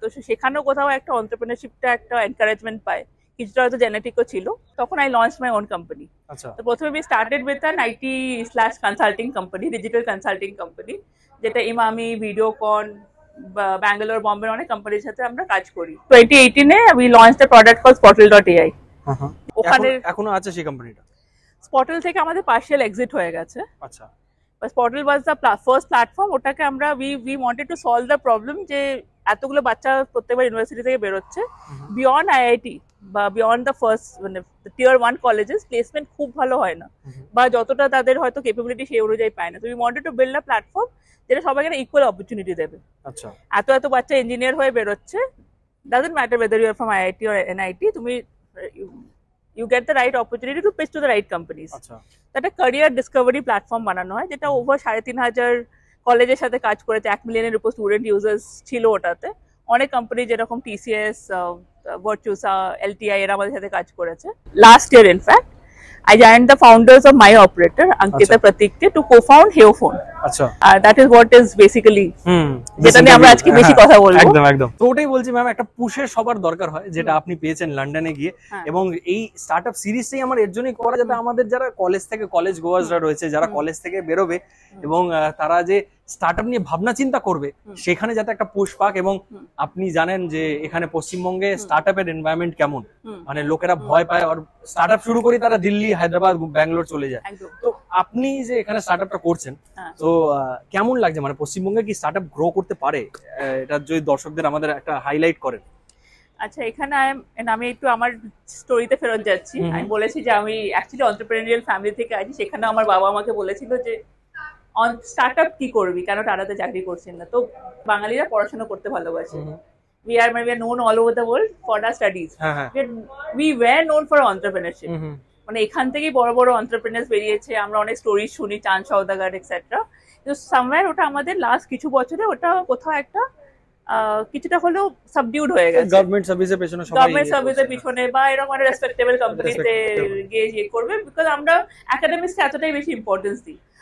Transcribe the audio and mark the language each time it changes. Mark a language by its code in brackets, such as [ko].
[bn] তো সেখানেও কোথাও একটা এন্টারপ্রেনারশিপটা একটা এনকারেজমেন্ট পায়, কিছুটা হয়তো জেনেটিকও ছিল। তখন [en] I launch my own company. [bn] তো প্রথমে আমি [en] started with an [bn] IT/কনসাল্টিং company, digital consulting company, যেটা ইমামি, ভিডিওকন, ব্যাঙ্গালোর, বম্বে অনেক কোম্পানির সাথে আমরা কাজ করি। [en] 2018 we launched a product called Spottle.ai। [bn] ওখানে এখনো আছে সেই কোম্পানিটা? Spottle থেকে আমাদের পার্শিয়াল এক্সিট হয়ে গেছে। আচ্ছা। [en] Spottle was the first platform। [bn] ওটাকে আমরা [en] we wanted to solve the problem [bn] যে এতগুলো বাচ্চা প্রত্যেকবার ইউনিভার্সিটি থেকে বেরোচ্ছে, বিয়ন্ড আইআইটি বা বিয়ন্ড দ্য ফার্স্ট, মানে টিয়ার 1 কলেজেস প্লেসমেন্ট খুব ভালো হয় না, বা যতটা তাদের হয়তো ক্যাপাবিলিটি সেই অনুযায়ী পায় না। তো [en] we wanted to build a platform [bn] যেটা সবাইকে ইকুয়াল অপরচুনিটি দেবে। আচ্ছা। এত বাচ্চা ইঞ্জিনিয়ার হয়ে বেরোচ্ছে, [en] Doesn't matter whether you are from IIT or NIT, তুমি you get the right opportunity to pitch to the right companies. আচ্ছা। [bn] একটা ক্যারিয়ার ডিসকভারি প্ল্যাটফর্ম বানানো হয়, যেটা ওভার 3,500 কলেজের সাথে কাজ করেছে, 1 মিলিয়নের উপর স্টুডেন্ট ইউজার্স ছিল ওটাতে। অনেক কোম্পানি যেরকম টিসিএস, ভার্চুসা, এলটিআই এরা আমাদের সাথে কাজ করেছে। [en] Last year in fact I joined the founders of My Operator, Ankita Pratikte, to co-found Heophone. [bn] আচ্ছা। [en] That is what is basically [bn] যেটা নিয়ে আমরা আজকে বেশি কথা বলবো। একদম। তো ওটাই বলছি ম্যাম, একটা পুশের সবার দরকার হয়, যেটা আপনি পেয়েছেন লন্ডনে গিয়ে। এবং এই স্টার্টআপ সিরিজটাই আমার এর জন্যই করা, যাতে আমাদের যারা কলেজ গোয়ার্সরা রয়েছে, যারা কলেজ থেকে বেরোবে এবং তারা যে স্টার্টআপ নিয়ে ভাবনা চিন্তা করবে, সেখানে যাতে একটা পুশ পাক। এবং আপনি জানেন যে এখানে পশ্চিমবঙ্গে স্টার্টআপের এনভায়রনমেন্ট কেমন, মানে লোকেরা ভয় পায়, আর স্টার্টআপ শুরু করি তারা দিল্লি, হায়দ্রাবাদ, ব্যাঙ্গালোর চলে যায়। তো আপনি যে এখানে স্টার্টআপটা করছেন, তো কেমন লাগছে, মানে পশ্চিমবঙ্গে কি স্টার্টআপ গ্রো করতে পারে? এটা যদি দর্শকদের আমাদের একটা হাইলাইট করেন। আচ্ছা, এখানে আমি একটু আমার স্টোরিতে ফেরত যাচ্ছি। আমি বলেছি যে আমি অ্যাকচুয়ালি অন্টারপ্রেনিউরিয়াল ফ্যামিলি থেকে আছি। সেখানে আমার বাবা আমাকে বলেছিল যে স্টার্টআপ কি করবি, কেন টাটাতে চাকরি করছেন না। তো বাঙালিরা পড়াশোনা করতে ভালোবাসে। [en] we are known all over the world for our studies. We were known for entrepreneurship. [bn] মানে এখান থেকেই বড় বড় এন্টারপ্রেনার্স বেরিয়েছে, আমরা অনেক স্টোরি শুনি, চাঁদ সওদাগর এটসেট্রা। তো সামওয়্যার ওটা আমাদের লাস্ট কিছু বছরে ওটা কোথাও একটা কিছুটা হলেও সাবডিউড হয়ে গেছে। গভর্নমেন্ট সার্ভিসের পেছনে সবাই গভর্নমেন্ট সার্ভিসের পিছনে বা এরকম একটা রেসপেক্টেবল কোম্পানিতে গিয়ে করবে, বিকজ আমরা একাডেমিক্সকে এতটাই বেশি ইম্পর্টেন্স দিই।